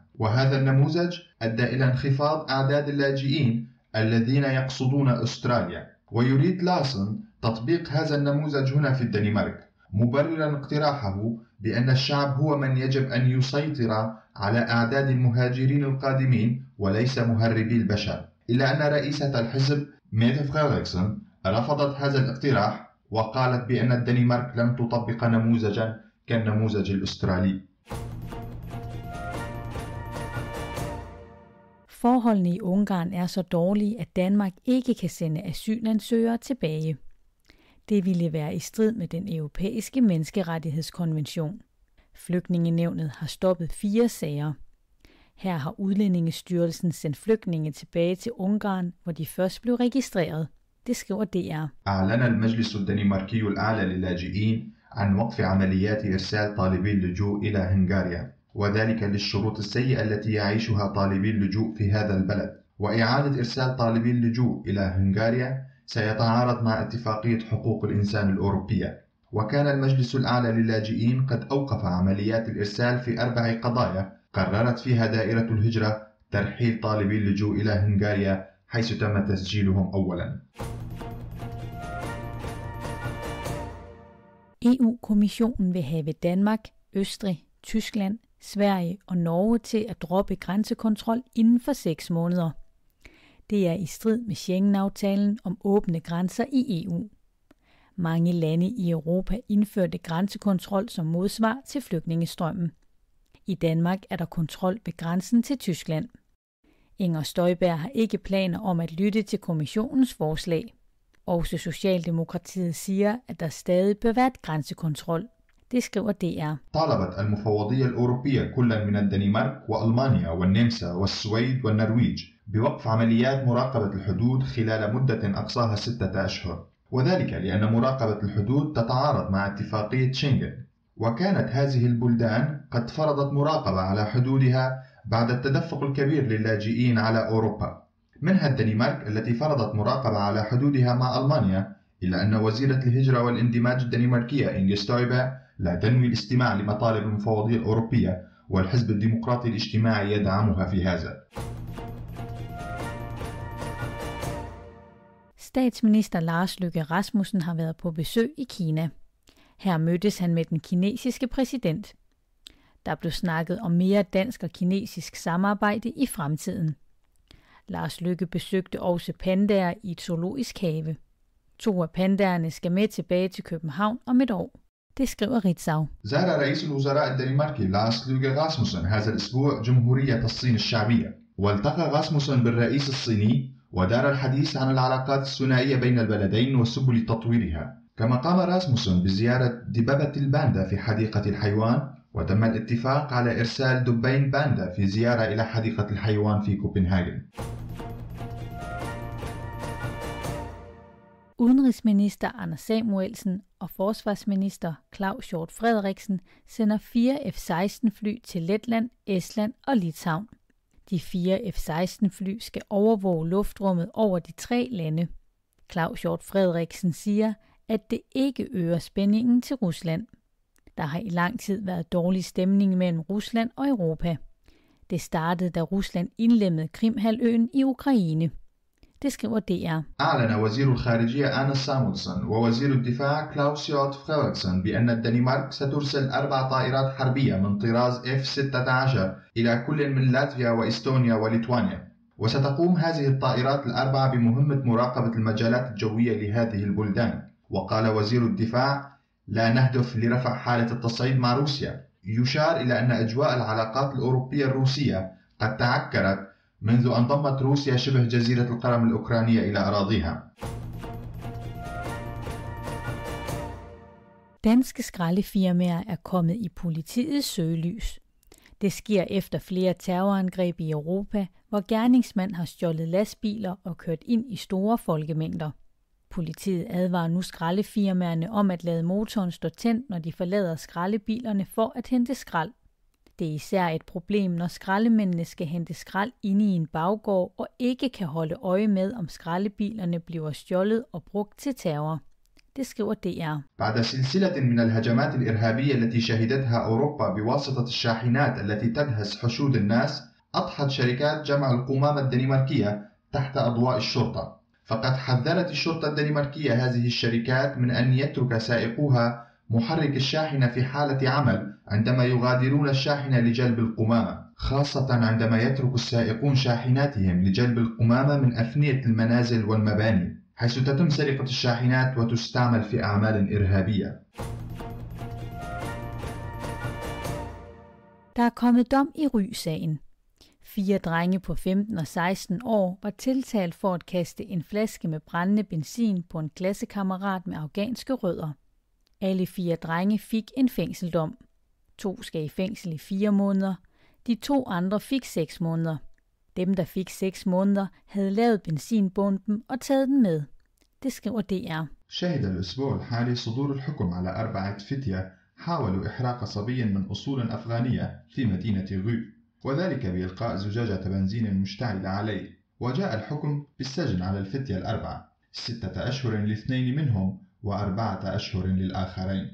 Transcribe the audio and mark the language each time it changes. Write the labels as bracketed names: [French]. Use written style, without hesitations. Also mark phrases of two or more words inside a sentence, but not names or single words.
[Arabic] وهذا النموذج أدى إلى انخفاض أعداد اللاجئين الذين يقصدون أستراليا، ويريد لارسن تطبيق هذا النموذج هنا في الدنمارك، مبررا اقتراحه بأن الشعب هو من يجب أن يسيطر على أعداد المهاجرين القادمين وليس مهربي البشر. إلا أن رئيسة الحزب ميتة فريدريكسون رفضت هذا الاقتراح وقالت بأن الدنمارك لم تطبق نموذجا كالنموذج الأسترالي. [Danish] Forholdene i Ungarn er så dårlige, at Danmark ikke kan sende asylansøgere tilbage. Det ville være i strid med den europæiske menneskerettighedskonvention. Flygtningenævnet har stoppet 4 sager. Her har Udlændingestyrelsen sendt flygtninge tilbage til Ungarn, hvor de først blev registreret. Det skriver DR. [Arabic] أعلن المجلس الدنماركي الأعلى للاجئين عن وقف عمليات إرسال طالبي اللجوء إلى هنغاريا، وذلك للشروط السيئة التي يعيشها طالبي اللجوء في هذا البلد. وإعادة إرسال طالبي اللجوء إلى هنغاريا سيتعارض مع اتفاقية حقوق الإنسان الأوروبية. وكان المجلس الأعلى للاجئين قد أوقف عمليات الإرسال في 4 قضايا قررت فيها دائرة الهجرة ترحيل طالبي اللجوء إلى هنغاريا حيث تم تسجيلهم أولا. [Danish] EU-kommissionen vil have Danmark, Østrig, Tyskland, Sverige og Norge til at droppe grænsekontrol inden for 6 måneder. Det er i strid med Schengen-aftalen om åbne grænser i EU. Mange lande i Europa indførte grænsekontrol som modsvar til flygtningestrømmen. I Danmark er der kontrol ved grænsen til Tyskland. Inger Støjberg har ikke planer om at lytte til kommissionens forslag. Også Socialdemokratiet siger, at der stadig bør være grænsekontrol. Det skriver DR. [Arabic] طالبت المفوضية الأوروبية كلا من الدنمارك وألمانيا والنمسا والسويد والنرويج بوقف عمليات مراقبة الحدود خلال مدة أقصاها 6 أشهر، وذلك لأن مراقبة الحدود تتعارض مع اتفاقية شنغن. وكانت هذه البلدان قد فرضت مراقبة على حدودها بعد التدفق الكبير للاجئين على أوروبا، منها الدنمارك التي فرضت مراقبة على حدودها مع ألمانيا إلا أن وزيرة الهجرة والاندماج الدنماركية إنجي ستويبر لا تنوي الاستماع لمطالب المفوضية الأوروبية، والحزب الديمقراطي الاجتماعي يدعمها في هذا. [Danish] Statsminister Lars Løkke Rasmussen har været på besøg i Kina. Her mødtes han med den kinesiske præsident. Der blev snakket om mere dansk og kinesisk samarbejde i fremtiden. Lars Løkke besøgte også pandaer i et zoologisk have. 2 af pandaerne skal med tilbage til København om et år. Det skriver Ritzau. [Arabic] زار رئيس الوزراء الدنماركي لاس لوغي غاسموسن هذا الأسبوع جمهورية الصين الشعبية، والتقى غاسموسن بالرئيس الصيني ودار الحديث عن العلاقات الثنائية بين البلدين وسبل تطويرها. كما قام راسموسن بزيارة دببة الباندا في حديقة الحيوان، وتم الاتفاق على إرسال دبين باندا في زيارة إلى حديقة الحيوان في كوبنهاجن. [Danish] Udenrigsminister Anders Samuelsen og forsvarsminister Claus Hjort Frederiksen sender 4 F-16-fly til Letland, Estland og Litauen. De 4 F-16-fly skal overvåge luftrummet over de 3 lande. Claus Hjort Frederiksen siger, at det ikke øger spændingen til Rusland. Der har i lang tid været dårlig stemning mellem Rusland og Europa. Det startede, da Rusland indlemmede Krimhalvøen i Ukraine. Det skriver DR. [Arabic] أعلن وزير الخارجية آنس سامولسن ووزير الدفاع كلاوس يوت فريدريكسن بأن الدنمارك سترسل 4 طائرات حربية من طراز F-16 إلى كل من لاتفيا وإستونيا وليتوانيا، وستقوم هذه الطائرات ال4 بمهمة مراقبة المجالات الجوية لهذه البلدان. وقال وزير الدفاع: لا نهدف لرفع حالة التصعيد مع روسيا. يشار إلى أن أجواء العلاقات الأوروبية الروسية قد تعكرت منذ أن ضمت روسيا شبه جزيرة القرم الأوكرانية إلى أراضيها. [Danish] Danske skraldefirmaer er kommet i politiets søgelys. Det sker efter flere terrorangreb i Europa, hvor gerningsmand har stjålet lastbiler og kørt ind i store folkemængder. Politiet advarer nu skraldefirmaerne om at lade motoren stå tændt, når de forlader skraldebilerne for at hente skrald. Det er især et problem, når skraldemændene skal hente skrald inde i en baggård og ikke kan holde øje med, om skraldebilerne bliver stjålet og brugt til terror. Det skriver DR. [Arabic] بعد سلسلة من الهجمات الإرهابية التي شهدتها أوروبا بواسطة الشاحنات التي تدهس حشود الناس، أضحت شركات جمع القمامة الدنماركية تحت أضواء الشرطة. فقد حذرت الشرطة الدنماركية هذه الشركات من أن يترك سائقوها محرك الشاحنة في حالة عمل عندما يغادرون الشاحنة لجلب القمامة، خاصة عندما يترك السائقون شاحناتهم لجلب القمامة من أفنية المنازل والمباني، حيث تتم سرقة الشاحنات وتستعمل في أعمال إرهابية. [Danish] Der er kommet dom i Ry-sagen. 4 drenge på 15 og 16 år var tiltalt for at kaste en flaske med brændende benzin på en klassekammerat med afghanske rødder. Alle 4 drenge fik en fængseldom. 2 skal i fængsel i 4 måneder. De 2 andre fik 6 måneder. Dem, der fik 6 måneder, havde lavet benzinbomben og taget den med. Det skriver DR. [Arabic] شهد الأسبوع الحالي صدور الحكم على 4 فتية حاولوا إحراق صبي من أصول أفغانية في مدينة غو، وذلك بإلقاء زجاجة بنزين مشتعلة عليه. وجاء الحكم بالسجن على الفتية ال4 6 أشهر ل2 منهم و4 أشهر للآخرين.